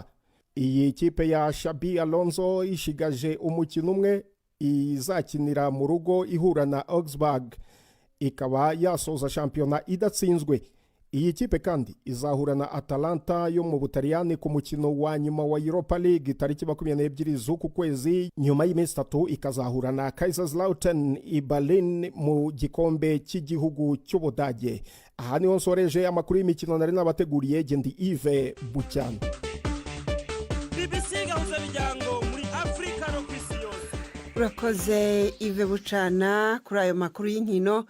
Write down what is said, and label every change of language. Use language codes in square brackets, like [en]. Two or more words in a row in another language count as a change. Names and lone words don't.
[rw] Iyi kipe ya Xabi Alonso ishigaje umukino umwe izakinira mu rugo ihura na Augsburg, ikaba yasoza shampiyona idatsinzwe. Iyi kipe kandi izahura na Atalanta yo mu Butaliyani ku mukino wa nyuma wa Europa League tariki 22 z'uku kwezi. Nyuma y'iminsi 3 ikazahura na Kaiserslautern i Berlin mu gikombe cy'igihugu cy'Ubudage. Aha niho nsoreje amakuru y'imikino nari nabateguriye. Gendi Yves Bucana. BBC gahuza miryango muri Afrika no kwisi yose. Urakoze Yves Bucana kuri ayo makuru y'inkino.